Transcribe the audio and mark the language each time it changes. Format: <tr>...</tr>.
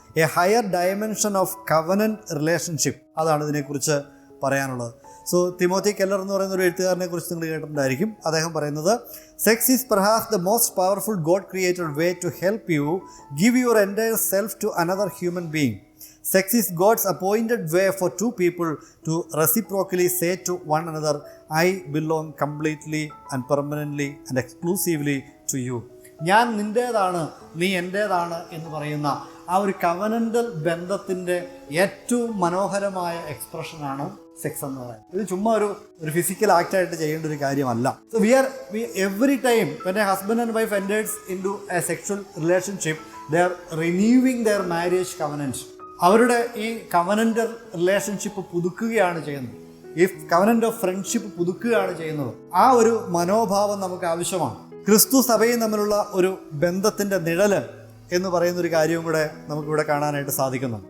<en>a higher dimension of covenant relationship,</en> <ml>അതാണ് ഇതിനെക്കുറിച്ച് പറയാനുള്ളത്.</ml> <en>so Timothy Keller</en> <ml>എന്ന് പറയുന്ന ഒരു എഴുത്തുകാരനെ കുറിച്ച് നിങ്ങൾ കേട്ടിട്ടുണ്ടായിരിക്കും. അദ്ദേഹം പറയുന്നത്,</ml> <en>Sex is perhaps the most powerful God created way to help you give your entire self to another human being. Sex is God's appointed way for two people to reciprocally say to one another, I belong completely and permanently and exclusively to you.</en> <ml>ഞാൻ നിൻ്റേതാണ്, നീ എൻ്റേതാണ് എന്ന് പറയുന്ന ആ ഒരു covenantal ബന്ധത്തിൻ്റെ ഏറ്റവും മനോഹരമായ എക്സ്പ്രഷനാണ് sex എന്ന് പറയുന്നത്. ഇത് ചുമ്മാ ഒരു ഫിസിക്കൽ ആക്റ്റായിട്ട് ചെയ്യേണ്ട ഒരു കാര്യമല്ല.</ml> <en>So we every time when a husband and wife enters into a sexual relationship, they are renewing their marriage covenant.</en> <ml>അവരുടെ ഈ കവനൻ്റൽ റിലേഷൻഷിപ്പ് പുതുക്കുകയാണ് ചെയ്യുന്നത്. ഈ കവനൻ്റ് ഓഫ് ഫ്രണ്ട്ഷിപ്പ് പുതുക്കുകയാണ് ചെയ്യുന്നത്. ആ ഒരു മനോഭാവം നമുക്ക് ആവശ്യമാണ്. ക്രിസ്തു സഭയും തമ്മിലുള്ള ഒരു ബന്ധത്തിൻ്റെ നിഴല് എന്ന് പറയുന്ന ഒരു കാര്യവും കൂടെ നമുക്കിവിടെ കാണാനായിട്ട് സാധിക്കുന്നു.</ml>